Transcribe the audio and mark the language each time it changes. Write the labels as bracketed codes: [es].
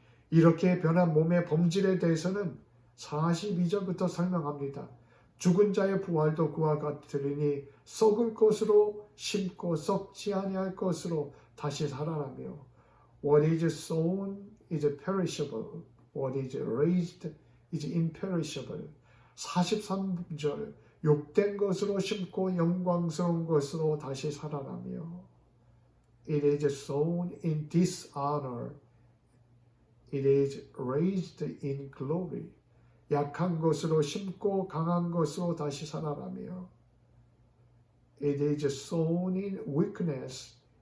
[ko] 이렇게 변한 몸의 범질에 대해서는 42절부터 설명합니다. 죽은 자의 부활도 그와 같으리니 썩을 것으로 심고 썩지 아니할 것으로 다시 살아나며 [en] What is sown is perishable. What is raised is imperishable. [ko] 43절 욕된 것으로 심고 영광스러운 것으로 다시 살아나며 [en] It is sown in dishonor. It is raised in glory. [ko] 약한 것으로 심고 강한 것으로 다시 살아나며 [en] It is sown in weakness.